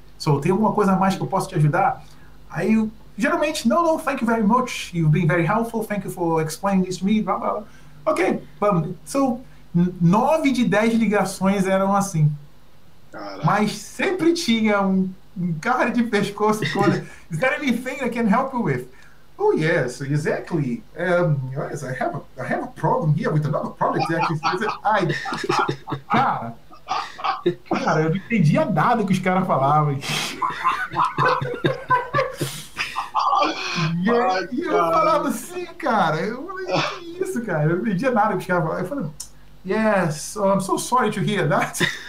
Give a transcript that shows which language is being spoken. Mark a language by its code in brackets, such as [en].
[pt] So, tem alguma coisa a mais que eu posso te ajudar? Aí, geralmente, [en] no, thank you very much. You've been very helpful. Thank you for explaining this to me. Blah, blah, blah. Ok, so, [pt] 9 de 10 ligações eram assim. Caraca. Mas sempre tinha um cara de pescoço todo. [en] Is there anything I can help you with? Oh, yes, exactly. Yes, I have a problem here with another product. [pt] Ai, cara, eu não entendia nada que os caras falavam. E eu falava assim, cara, eu falei, que isso, cara? Eu não entendia nada que os caras falavam. Eu falei, [en] yes, I'm so sorry to hear that.